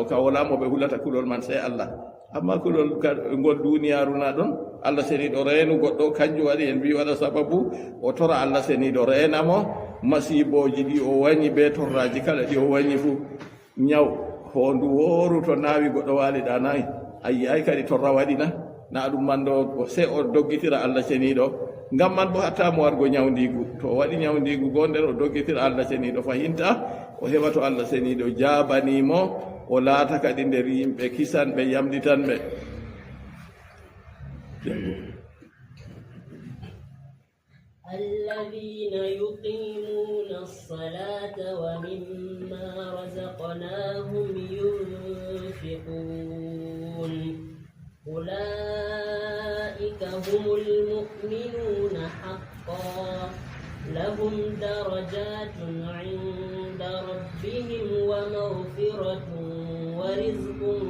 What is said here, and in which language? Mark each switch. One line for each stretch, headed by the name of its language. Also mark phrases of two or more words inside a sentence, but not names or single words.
Fula: ka wala mo ɓe hulata kulol man sey Allah amma kulol ngol duniyaru na ɗon Allah seniɗo reenu goɗɗo kanjum waɗi en mbi waɗa sababu o tora Allah seniɗo reenamo masiboji ɗi o wañi be torraji kala ɗi o wañi fuu ñaw hondu wooru to naawi goɗɗo waaliɗa nayi ayi ay kadi torra waɗina na ɗum man ɗo se o doggitira Allah seniɗo ngam man bo hatta mo wargo ñawdigu to waɗi ñawdigu go nder o doggitira Allah seniɗo fahinta o heɓa to Allah seniɗo jabanimo o laata kadi nder yimɓe kisanɓe yamɗitanɓe
Arabic: الذين يقيمون الصلاة ومما رزقناهم ينفقون أولئك هم المؤمنون حقا لهم درجات عند ربهم ومغفرة ورزق